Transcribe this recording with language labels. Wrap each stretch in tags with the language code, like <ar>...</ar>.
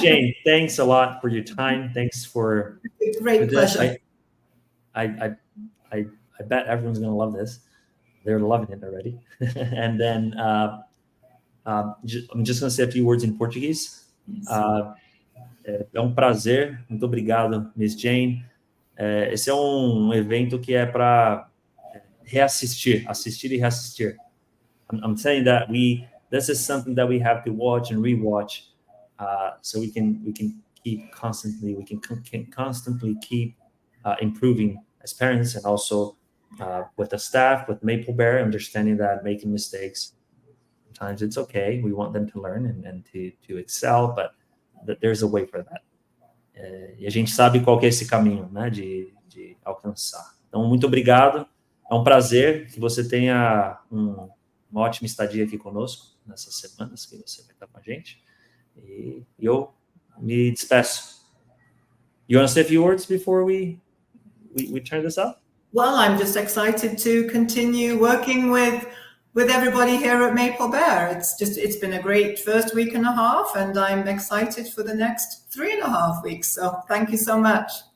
<en>Jane, thanks a lot for your time. Thanks for great pleasure. I bet everyone's going to love this. They're loving it already. And then I'm just going to say a few words in Portuguese.</en> <pt>É prazer. Muito obrigado, Ms. Jane. Esse é evento que é para assistir e reassistir.</pt> <en>I'm saying that this is something that we have to watch and rewatch, so we can keep constantly keep improving as parents, and also with the staff, with Maple Bear, understanding that making mistakes sometimes it's okay. We want them to learn and to excel, but there's a way for that.</en> <pt>E a gente sabe qual que é esse caminho, né, de alcançar. Então, muito obrigado. É um prazer que você tenha uma ótima estadia aqui conosco nessas semanas que você vai estar com a gente. E eu me despeço.</pt> <en>You want to say a few words before we turn this up? Well, I'm just excited to continue working with everybody here at Maple Bear. It's been a great first week and a half, and I'm excited for the next 3.5 weeks. So thank you so much.</en>